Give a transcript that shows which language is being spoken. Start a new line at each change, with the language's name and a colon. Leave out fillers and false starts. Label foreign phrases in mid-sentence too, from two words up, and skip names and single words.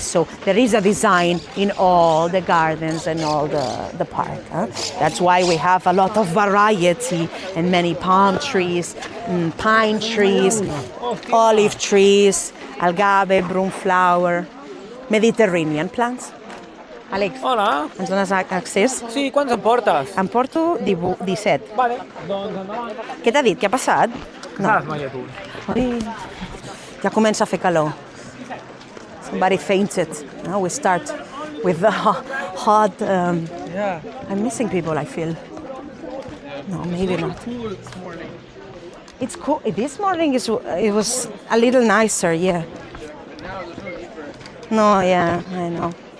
English: So there is a design in all the gardens and all the park. That's why we have a lot of variety and many palm trees, pine trees, olive trees, agave, broomflower, Mediterranean plants.
Catalan: Àlex, Hola. ens dones accés? Sí, quants en portes? En porto 17. Vale, doncs endavant. Què t'ha dit? Què ha passat? Saps, noia, tu. Ai, ja comença a fer calor.
English: Somebody fainted. Now we start with the hot... Yeah. I'm missing people, I feel. No, maybe not. Cool this morning. It's cool. This morning it was a little nicer, yeah. No, yeah, I know.